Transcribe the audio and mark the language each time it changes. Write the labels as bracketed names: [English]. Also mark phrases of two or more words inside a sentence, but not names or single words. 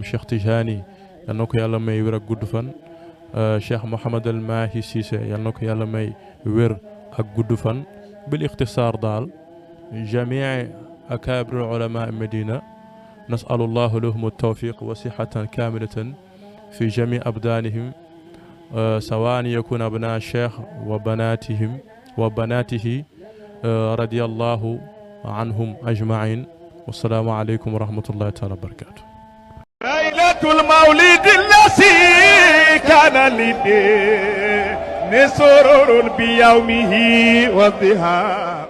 [Arabic] Cheikh Tijani [Wolof] yal na ko yàlla may wér ak gudd fan [Arabic] Cheikh Mouhamad El Mahi Cissé [Wolof] yal na ko yàlla may wér ak gudd fan [Arabic] بالاختصار daal جميع أكابر علماء المدينة نسأل الله لهم التوفيق وصحة كاملة في جميع أبدانهم سواء يكون أبناء الشيخ وبناته رضي الله عنهم أجمعين والسلام عليكم ورحمة الله تعالى وبركاته. ليلة المولد الذي كان للدين سرور بيومه والضحى